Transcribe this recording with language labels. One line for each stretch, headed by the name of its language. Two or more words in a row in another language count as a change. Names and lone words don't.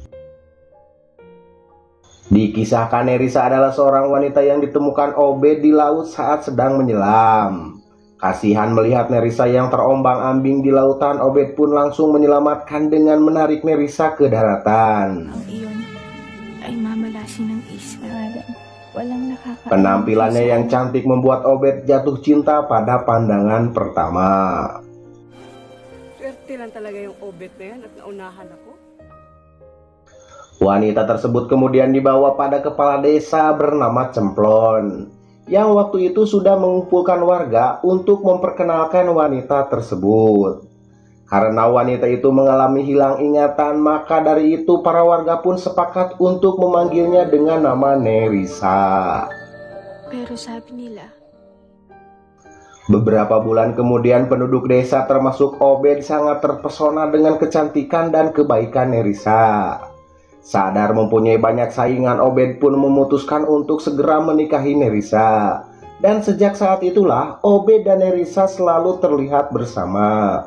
Indonesian: Dikisahkan Nerissa adalah seorang wanita yang ditemukan Obed di laut saat sedang menyelam. Kasihan melihat Nerissa yang terombang-ambing di lautan, Obed pun langsung menyelamatkan dengan menarik Nerissa ke daratan.
Filipino: Ang iyon ay mamalasin ng isla. Walang nakakaalam.
Indonesian: Penampilannya yang cantik membuat Obed jatuh cinta pada pandangan pertama.
Filipino: Swerte lang talaga yung Obed na yan at naunahan ako.
Indonesian: Wanita tersebut kemudian dibawa pada kepala desa bernama Cemplon, yang waktu itu sudah mengumpulkan warga untuk memperkenalkan wanita tersebut. Karena wanita itu mengalami hilang ingatan, maka dari itu para warga pun sepakat untuk memanggilnya dengan nama Nerissa.
Filipino: Pero sabi nila,
Indonesian: beberapa bulan kemudian penduduk desa termasuk Obed sangat terpesona dengan kecantikan dan kebaikan Nerissa. Sadar mempunyai banyak saingan, Obed pun memutuskan untuk segera menikahi Nerissa. Dan sejak saat itulah Obed dan Nerissa selalu terlihat bersama.